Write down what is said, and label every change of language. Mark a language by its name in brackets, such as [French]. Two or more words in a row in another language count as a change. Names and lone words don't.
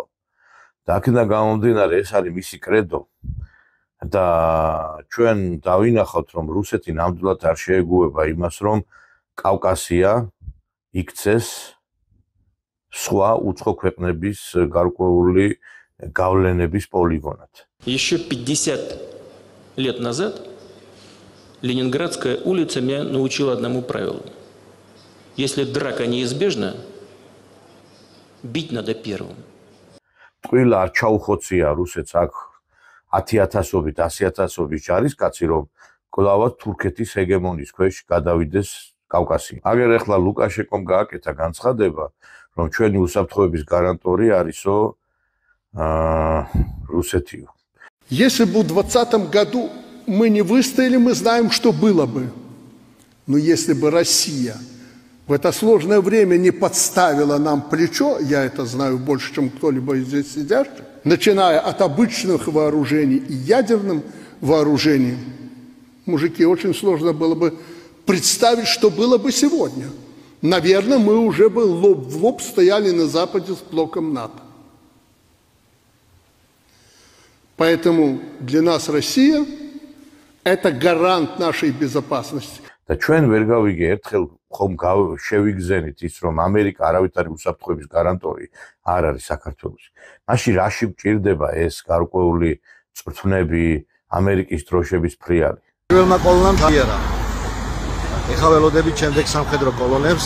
[Georgian] და აქედან გამომდინარე ეს არის მისი კრედო და ჩვენ დავინახავთ, რომ რუსეთი ნამდვილად არ შეეგუება იმას, რომ კავკასია იქცეს სხვა უცხო ქვეყნების გარკვეული გავლენების პოლიგონად. [Russian] Еще 50 лет назад Ленинградская улица меня научила одному правилу. Если драка неизбежна, бить надо первым. [Georgian] ტყუილ არ ჩაუხოცია რუსეთს აქ 10,000-ობით, 100,000-ობით ჯარისკაცი, რომ კლავად თურქეთის ჰეგემონიის ქვეშ გადავიდეს კავკასია. აგერ ახლა ლუკაშენკომ გააკეთა განცხადება, რომ ჩვენი უსაფრთხოების გარანტორი არისო რუსეთიო. [Russian] Если бы в 2020 году мы не выстояли, мы знаем, что было бы. Но если бы Россия в это сложное время не подставила нам плечо, я это знаю больше, чем кто-либо из здесь сидящих, начиная от обычных вооружений и ядерным вооружением, мужики, очень сложно было бы представить, что было бы сегодня. Наверное, мы уже бы лоб в лоб стояли на Западе с блоком НАТО. Поэтому для нас Россия – это гарант нашей безопасности. [Georgian] და ჩვენ ვერ გავიგე ერთხელ ხომ შევიგზენით ის რომ ამერიკა არავითარი უსაფრთხოების გარანტორი არ არის საქართველოში. მაშინ რაში გვჭირდება ეს გარკვეული წვრთნები ამერიკის დროშების ფრიალი? პირველმა კოლონამ გაიარა. ეხლა ველოდებით შემდეგ სამხედრო კოლონებს.